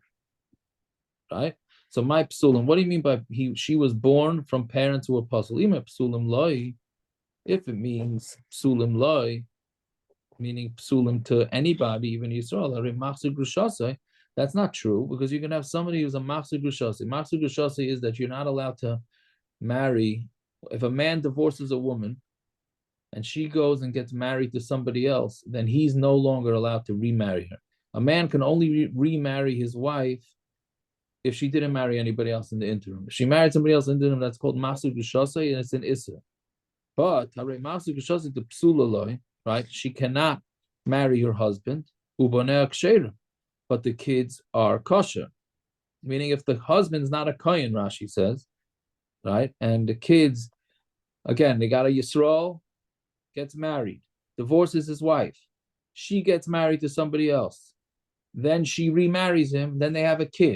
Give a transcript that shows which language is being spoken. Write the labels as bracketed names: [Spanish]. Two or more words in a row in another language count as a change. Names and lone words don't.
[English] Right? So my psulim, what do you mean by she was born from parents who were puzzle? [Hebrew] אם פסולים לו, [English] if it means [Hebrew] פסולים לו, [English] meaning psulim to anybody, even Yisrael, that's not true, because you can have somebody who's a [Hebrew] מחזיר גרושתו. מחזיר גרושתו [English] is that you're not allowed to marry. If a man divorces a woman and she goes and gets married to somebody else, then he's no longer allowed to remarry her. A man can only remarry his wife if she didn't marry anybody else in the interim. If she married somebody else in the interim, that's called [Hebrew] מחזיר גרושתו, [English] and it's an isser. But [Hebrew] מחזיר גרושתו [English] to [Hebrew] פסולה לו, [English] right? She cannot marry her husband, [Hebrew] ובניה כשרים, [English] but the kids are kosher. Meaning, if the husband's not a kohen, Rashi says, right, and the kids, again, they got a Yisrael, gets married, divorces his wife, she gets married to somebody else, then she remarries him, then they have a kid.